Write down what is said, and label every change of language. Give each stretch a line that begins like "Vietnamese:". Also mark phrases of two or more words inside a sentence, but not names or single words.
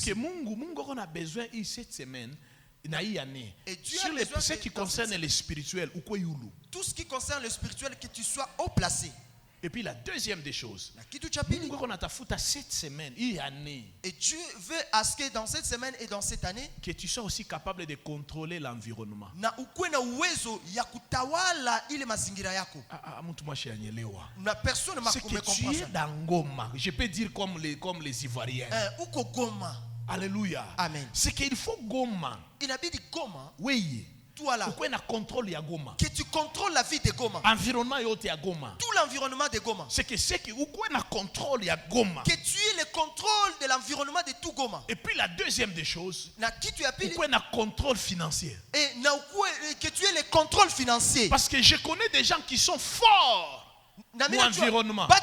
French: C'est que Mungu on a besoin cette semaine, sur ce qui concerne les spirituels, tout ce qui concerne le spirituel, que tu sois haut placé. Et puis la deuxième des choses, Mungu on a cette semaine, et Dieu veut à ce que dans cette semaine et dans cette année, que tu sois aussi capable de contrôler l'environnement.
Swahili: Na ukuwe na uwezo ya kutawala ile mazingira yako.
French: Na personne ne m'a compris. C'est que tu es dans Goma. Je peux dire comme les Ivoiriens.
Swahili: Uko Goma.
French: Alléluia. Amen. C'est qu'il faut Goma.
Swahili: Inabidi Goma.
French: Oui. Que tu contrôles la vie de Goma.
Swahili: Environnement yote ya Goma.
French: Tout l'environnement de Goma. C'est que contrôle ya Goma. Que tu aies le contrôle de l'environnement de tout Goma. Et puis la deuxième des choses, contrôle financier. Et que tu aies le contrôle financier. Parce que je connais des gens qui sont forts. Environnement.